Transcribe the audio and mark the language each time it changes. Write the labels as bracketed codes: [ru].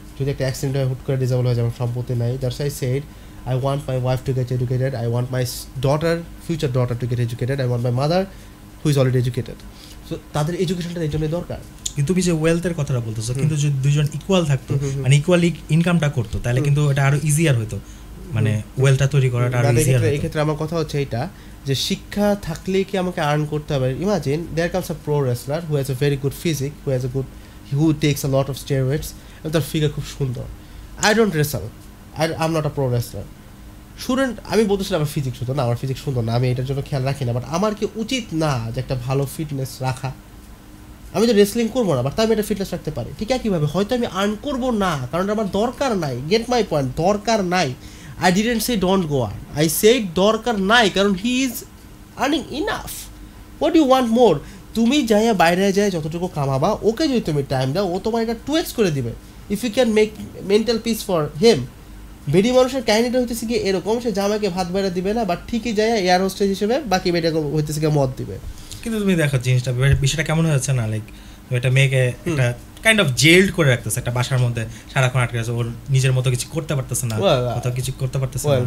[bn] যদি একটা অ্যাক্সিডেন্ট হয় হুট করে ডিসেবল হয়ে যাবে, সম্পত্তি নাই। [en] That's I said I want my wife to get educated, I want my future daughter to get educated, I want my mother who is already educated. [bn] So তাদের এডুকেশনটা এই জন্যই দরকার। কিন্তু তুমি যে ওয়েলথের কথাটা বলতেছো, কিন্তু যদি দুজন ইকুয়াল থাকতো, মানে ইকুয়ালি ইনকামটা করতো, তাহলে কিন্তু এটা আরো ইজিয়ার হতো, মানে ওয়েলথটা তৈরি করাটা আরো ইজিয়ার হতো। এই ক্ষেত্রে আমার কথা হচ্ছে এইটা যে শিক্ষা থাকলেই কি আমাকে আর্ন করতে হবে? [en] imagine there comes a pro wrestler who has a very good physique, who takes a lot of steroids, [bn] এবং তার ফিগার খুব সুন্দর। [en] I don't wrestle, I am not a pro wrestler. [bn] আমি বলতেছিলাম আমার ফিজিক্স সুন্দর না, আমার ফিজিক্স সুন্দর না, আমি এটার জন্য খেয়াল রাখি না, বাট আমার কি উচিত না যে একটা ভালো ফিটনেস রাখা? আমি তো রেসলিং করবো না, বাট আমি এটা ফিটনেস রাখতে পারি। ঠিক একইভাবে হয়তো আমি আর্ন করবো না, কারণ আমার দরকার নাই। [en] get my point, [bn] দরকার নাই। [en] I didn't say don't go on, I said [bn] দরকার নাই, কারণ [en] he is earning enough. What do you want more? [bn] তুমি যাইয়া বাইরে যায় যতটুকু কামাবা, ওকে যদি তুমি টাইম দাও, ও তোমার এটা 2x করে দিবে। [en] If you can make mental peace for him. [bn] বেডি মানুষের কাহিনীটা হইতেছে কি এরকম, সে জামাকে ভাত বেড়া দিবে না, বাট ঠিকই যায় এয়ার হোস্টেজ হিসেবে বাকি বেটা হইতেছে কি মদ দিবে। কিন্তু তুমি দেখো জিনিসটা, বিষয়টা কেমন হয়েছে না, লাইক একটা মেয়েকে একটা কাইন্ড অফ জেলড করে রাখতেছে একটা বাসার মধ্যে, সারাক্ষণ আটকে আছে, ওর নিজের মতো কিছু করতে পারতেছে না, কোথাও কিছু করতে পারতেছে না।